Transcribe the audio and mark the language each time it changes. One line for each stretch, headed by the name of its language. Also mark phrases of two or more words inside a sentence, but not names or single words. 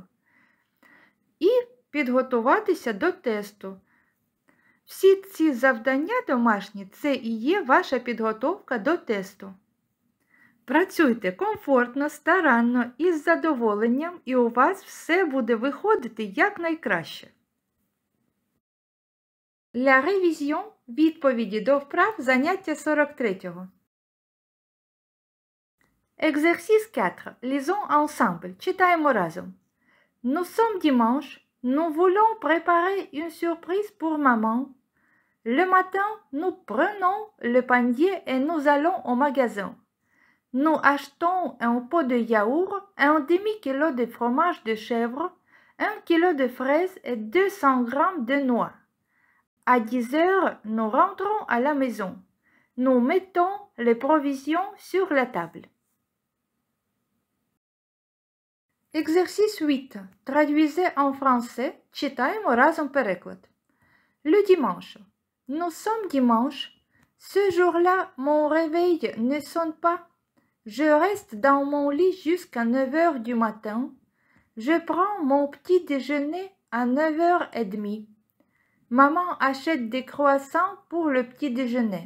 Ukrainian: І підготуватися до тесту. Всі ці завдання домашні – це і є ваша підготовка до тесту. Працюйте комфортно, старанно і з задоволенням, і у вас все буде виходити якнайкраще.
French: La révision –
Ukrainian: відповіді до вправ заняття 43-го.
French: Exercice 4. Lisons ensemble.
Ukrainian: Читаємо разом.
French: Nous sommes dimanche. Nous voulons préparer une surprise pour maman. Le matin, nous prenons le panier et nous allons au magasin. Nous achetons un pot de yaourt, un demi-kilo de fromage de chèvre, 1 kilo de fraises et 200 grammes de noix. À 10 heures, nous rentrons à la maison. Nous mettons les provisions sur la table. Exercice 8. Traduisez en français.
Ukrainian: Читаємо разом переклад.
French: Le dimanche. Nous sommes dimanche. Ce jour-là, mon réveil ne sonne pas. Je reste dans mon lit jusqu'à 9 heures du matin. Je prends mon petit déjeuner à 9h30. Maman achète des croissants pour le petit déjeuner.